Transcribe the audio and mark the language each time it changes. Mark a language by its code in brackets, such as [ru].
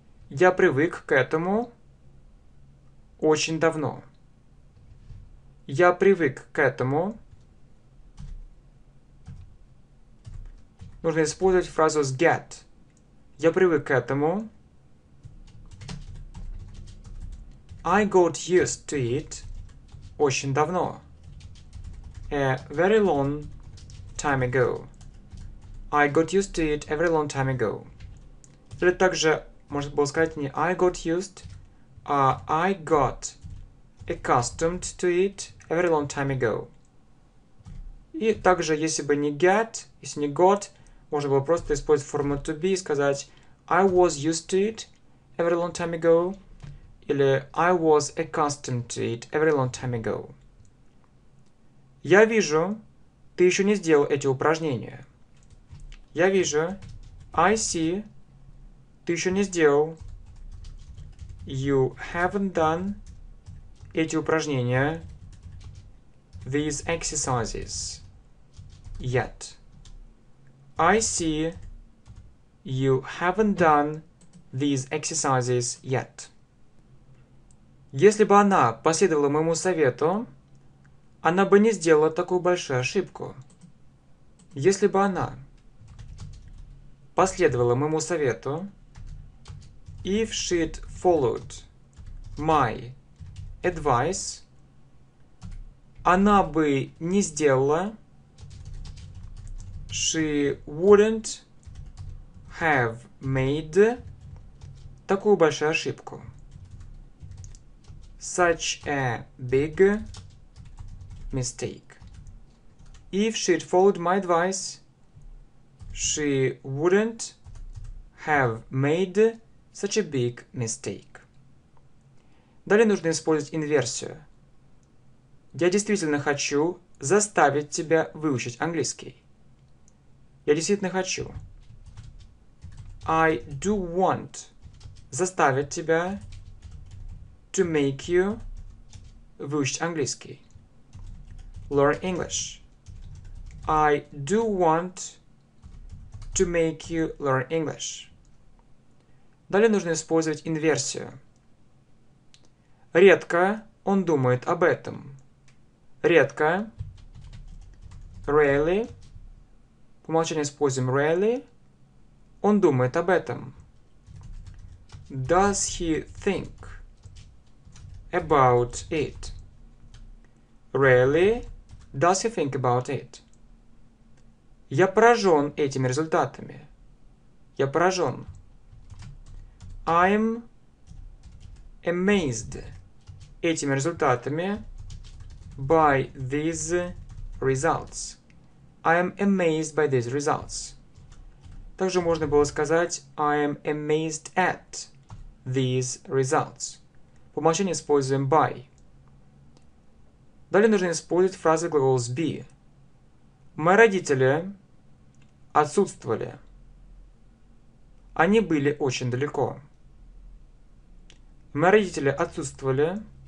[ru] Я привык к этому очень давно. Я привык к этому. Нужно использовать фразу с get. Я привык к этому. [en] I got used to it [ru] очень давно. [en] A very long time ago. I got used to it a very long time ago. [ru] Или также можно было сказать не [en] I got used, [ru] а [en] I got accustomed to it a very long time ago. [ru] И также, если бы не get, если не got, можно было просто использовать форму to be и сказать [en] I was used to it a very long time ago или I was accustomed to it a very long time ago. [ru] Я вижу, ты еще не сделал эти упражнения. Я вижу, [en] I see, [ru] ты еще не сделал. [en] You haven't done [ru] эти упражнения. [en] These exercises yet. I see you haven't done these exercises yet. [ru] Если бы она последовала моему совету, она бы не сделала такую большую ошибку. Если бы она последовала моему совету, [en] if she'd followed my advice, [ru] она бы не сделала, [en] she wouldn't have made [ru] такую большую ошибку. [en] Such a big mistake. If she'd followed my advice, she wouldn't have made such a big mistake. [ru] Далее нужно использовать инверсию. Я действительно хочу заставить тебя выучить английский. Я действительно хочу. [en] I do want [ru] заставить тебя [en] to make you [ru] выучить английский. [en] Learn English. I do want to make you learn English. [ru] Далее нужно использовать инверсию. Редко он думает об этом. Редко. Rarely. По умолчанию используем rarely. Он думает об этом. [en] Does he think about it? Rarely does he think about it. [ru] Я поражен этими результатами. Я поражен. [en] I'm amazed [ru] этими результатами [en] by these results. I am amazed by these results. [ru] Также можно было сказать [en] I am amazed at these results. [ru] По умолчанию используем by. Далее нужно использовать фразы глагола be. Мои родители отсутствовали. Они были очень далеко. Мои родители отсутствовали.